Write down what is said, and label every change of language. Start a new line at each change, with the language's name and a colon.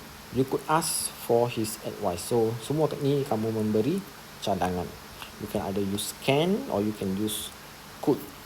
English: You could ask for his advice.
Malay: So semua ni kamu memberi cadangan.
English: You can either use can or you can use could.